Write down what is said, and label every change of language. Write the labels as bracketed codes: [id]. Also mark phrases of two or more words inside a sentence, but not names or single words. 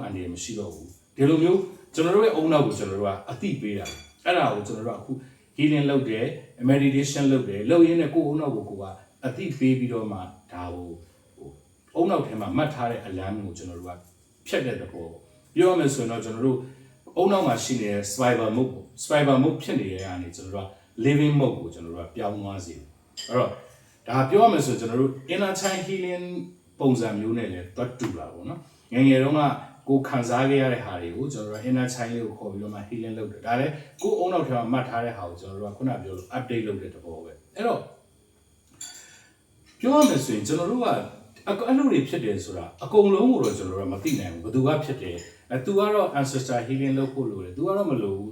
[my] န်ဒီရမရှိတော့ဘူးဒီလိုမျိုးကျွန်တော်တို့ရဲ့အုံနောက်ကိုကျွန်တော်တို့ကအသိပေးတာအဲ့ဒါကိုကျွန်တော်တို့ကအခု healing လုပ်တယ် meditation လုပ်တယ်လုပ်ရင်းနဲ့ကိုယ်အုံနောက်ကိုကအသိပေးပြီးတော့မှဒါကိုအုံနောက်ထဲမှာမှတ်ထားတဲ့ alarm ကိုကျွန်တော်တို့ကဖြတ်တဲ့သဘောပြောရမယ်ဆိုရင်တော့ကျွန်တော်တို့အုံနောက်မှာရှိနေတဲ့ [en] survival mode [my] ဖြစ်နေတဲ့အနေကျွန်တော်တို့က [en] living mode [my] ကိုကျွန်တော်တို့ကပြောင်းသွားစေတယ်အဲ့တော့ဒါပြောရမယ်ဆိုကျွန်တော်တို့ [en] inner child healing [my] ပုံစံမျိုးနဲ့လည်းတွတ်တူလာပေါ့နော်ငယ်ငယ်တုန်းကကိုခံစားခဲ့ရတဲ့ဟာတွေကိုကျွန်တော်တို့ [en] inner child [my] လေးကိုခေါ်ပြီးတော့မှ healing လုပ်တယ်ဒါလည်းကိုအုံနောက်ထဲမှာမှတ်ထားတဲ့ဟာကိုကျွန်တော်တို့ကခုနပြောလို့ update လုပ်တဲ့သဘောပဲအဲ့တော့ ပြောရမယ်ဆိုရင်ကျွန်တော်တို့ကအဲ့လိုတွေဖြစ်တယ်ဆိုတာအကုန်လုံးကိုတော့ကျွန်တော်တို့ကမသိနိုင်ဘူးဘယ်သူကဖြစ်တယ်သူကတော့ [en] ancestor healing [my] လုပ်ဖို့လိုတယ်သူကတော့မလိုဘူး